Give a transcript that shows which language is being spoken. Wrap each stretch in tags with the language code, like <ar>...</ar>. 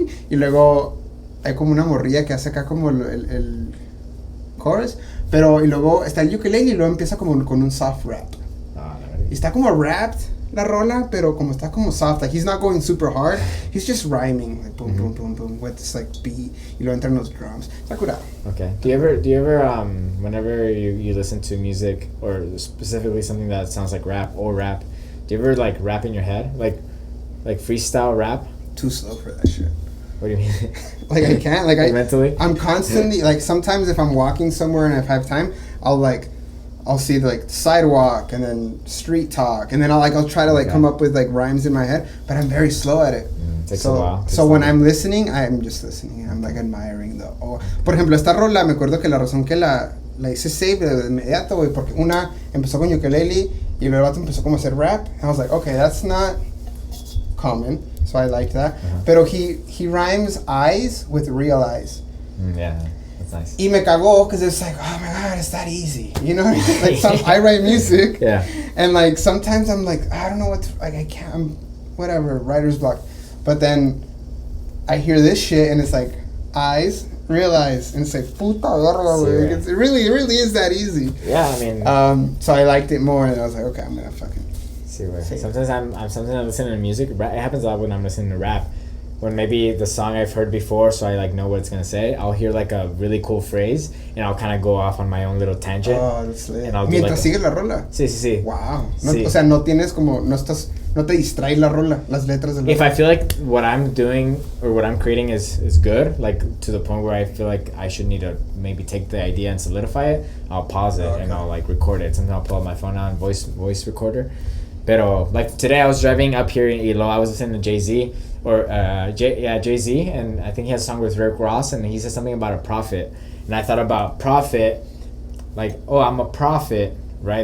<es>Y luego hay como una morrilla que hace acá como el chorus. Y luego está el ukulele y luego empieza como con un soft rap. Y está como rapped la rola, pero como está como soft.</es> <en>Like he's not going super hard. He's just rhyming. Like boom, boom, boom, boom. With this like beat.</en> <es>Y luego entran los drums. Está curado.</es> <en>Okay. Do you ever whenever you listen to music or specifically something that sounds like rap, do you ever like rap in your head? Like freestyle rap? Too slow for that shit. What do you mean? Like I can't. Like mentally? I'm constantly like sometimes if I'm walking somewhere and I have time, I'll see like sidewalk and then street talk and then I'll try to come up with like rhymes in my head, but I'm very slow at it. Takes a while. So when I'm listening, I'm just listening. I'm like admiring</en> <es>por ejemplo, esta rola me acuerdo que la razón que la hice save de inmediato, güey, porque una empezó con ukulele y el vato empezó como a hacer rap.</es> <en>And I was like, okay, that's not common. So I liked that. Pero he rhymes eyes with real eyes. Yeah, that's nice.</en> <es>Y me cagó</es> <en>because it's like, oh my god, it's that easy. You know what I mean? Like I write music. Yeah. And like sometimes I'm like, I don't know what to, like I can't, I'm whatever, writer's block. But then I hear this shit and it's like eyes, real eyes, and it's like</en> <es>puta verga,</es> <en>it really is that easy. Yeah, I mean. So I liked it more and I was like, okay, I'm gonna fucking. Sometimes I'm listening to music. It happens a lot when I'm listening to rap. When maybe the song I've heard before, so I like know what it's gonna say. I'll hear like a really cool phrase, and I'll kind of go off on my own little tangent. Oh, that's lit. And I'll do</en> <es>Mientras sigue la rola. Sí.</es> <en>Wow.</en> <es>O sea, no tienes como no te distrae la rola, las letras de la rola.</es> <en>If I feel like what I'm doing or what I'm creating is good, like to the point where I feel like I should need to maybe take the idea and solidify it, I'll pause it and I'll like record it. Sometimes I'll pull out my phone out and voice recorder. Pero like today I was driving up here in Ilo, I was listening to Jay-Z Jay-Z, and I think he has a song with Rick Ross, and he said something about a prophet, and I thought about prophet, like, oh, I'm a prophet, right?</en>